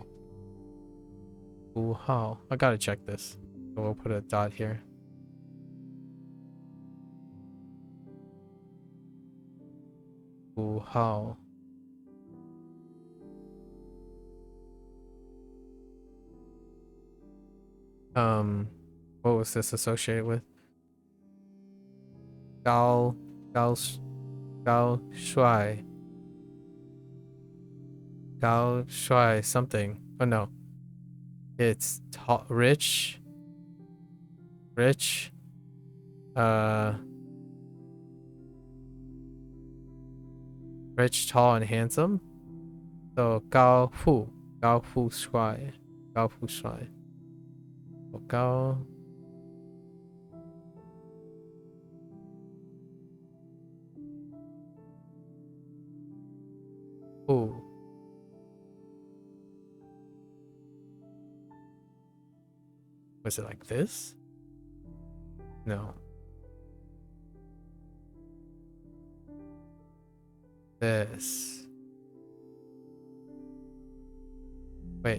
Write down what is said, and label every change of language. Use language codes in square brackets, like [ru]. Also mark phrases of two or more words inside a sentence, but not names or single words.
[zh] 土豪. [en] I gotta check this. So we'll put a dot here. [zh] 土豪. [en] What was this associated with? [zh] Gal 高帅. 高帅 [en] something. Oh no. It's rich. Rich. Uh Rich, tall, and handsome. [zh] So 高富。高富帅. 高富帅。高. Fu. [en] Was it like this? No. This. Wait.